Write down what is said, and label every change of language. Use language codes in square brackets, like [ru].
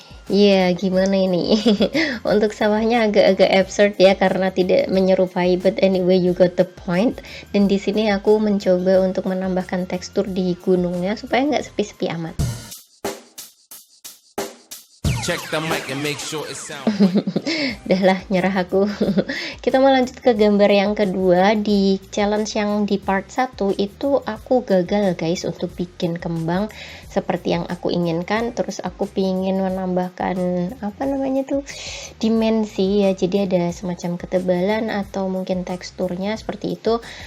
[id] Ya, gimana ini? Untuk sawahnya agak-agak absurd ya karena tidak menyerupai, [en] but anyway you got the point. [id] Dan di sini aku mencoba untuk menambahkan tekstur di gunungnya supaya nggak sepi-sepi amat. [en] Check the mic and make sure it sound. [id] Dah lah, nyerah aku. Kita mau lanjut ke gambar yang kedua. Di challenge yang di part 1 itu aku gagal guys untuk bikin kembang seperti yang aku inginkan. Terus aku pingin menambahkan apa namanya tuh, dimensi ya, jadi ada semacam ketebalan atau mungkin teksturnya seperti itu.